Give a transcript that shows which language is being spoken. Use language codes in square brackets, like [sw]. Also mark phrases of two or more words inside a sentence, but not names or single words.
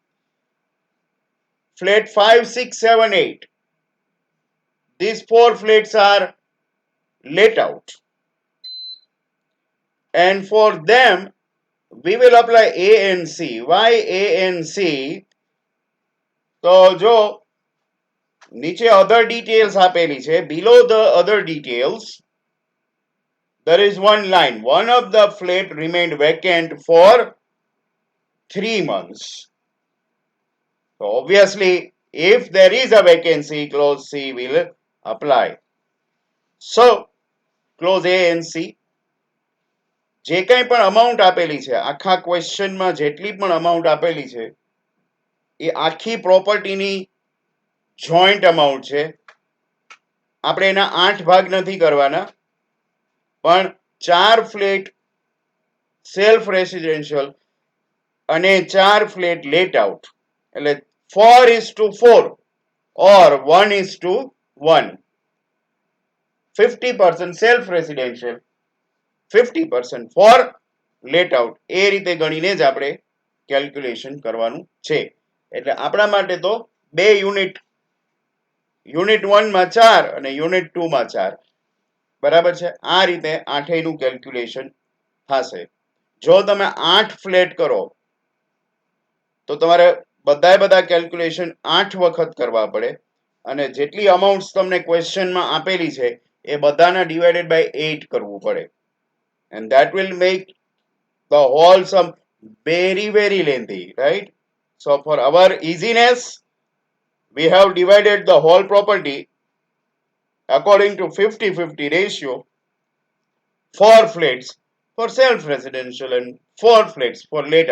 [en] Flat 5, 6, 7, 8. These four flats are let out. And for them, we will apply A and C. Why A and C? So, [gu] જો નીચે [en] other details [gu] આપેલી છે. [en] Below the other details, there is one line. One of the flat remained vacant for 3 months. So obviously, if there is a vacancy, clause C will apply. So, clause A and C. [gu] જે કંઈ પણ અમાઉન્ટ આપેલી છે, આખા ક્વેશ્ચનમાં જેટલી પણ અમાઉન્ટ આપેલી છે, એ આખી પ્રોપર્ટીની જોઈન્ટ અમાઉન્ટ છે. આપણે એના 8 ભાગ નથી કરવાના, પણ 4 ફ્લેટ [en] self residential [gu] અને 4 ફ્લેટ [en] let out, [gu] એટલે 4:4 or 1:1. [en] 50% self residential, 50% for let out. [gu] એ રીતે ગણીને જ આપણે કેલ્ક્યુલેશન કરવાનું છે. એટલે આપણા માટે તો બે યુનિટ 1 માં 4 અને યુનિટ 2 માં 4, બરાબર છે. આ રીતે આઠેયનું કેલ્ક્યુલેશન થશે. જો તમે 8 ફ્લેટ કરો તો તમારે બધા કેલ્ક્યુલેશન 8 વખત કરવા પડે, અને જેટલી અમાઉન્ટ્સ તમને ક્વેશ્ચનમાં આપેલી છે એ બધાના [en] divided by [gu] 8 કરવું પડે, [en] and that will make the whole sum very lengthy, right? So for our easiness, we have divided the whole property according to 50-50 ratio, 4 flats for self residential and 4 flats for later.